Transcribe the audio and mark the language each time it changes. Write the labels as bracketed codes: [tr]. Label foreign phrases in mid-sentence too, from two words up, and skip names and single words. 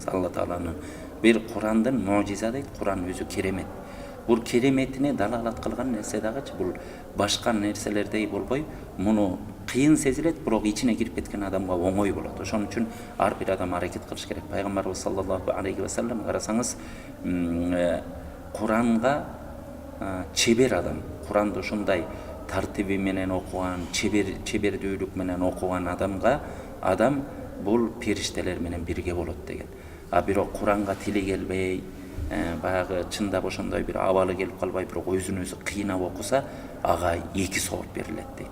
[ky] Алла Тааланын бир Курандын мужиза дейт, Куран өзү керемет. Бул кереметине далалат кылган нерсе дагычы бул башка нерселердей болбой, муну кыйын сезилет, бирок ичине кирип кеткен адамга оңой болот. Ошон үчүн ар бир адам аракет кылыш керек. Пайгамбарыбыз [ar] صلى الله عليه وسلم, [ky] карасаңыз, Куранга чебер адам, Куранды ушундай тартиби менен окуган, чебердүүлүк менен окуган адам бул периштелер менен бирге болот деген. А бирок Куранга тили келбей, баягы чындап ошондой бир абалы келип калбай, бирок өзүн өзү кыйнап окуса, ага 2 сооп берилет дейт.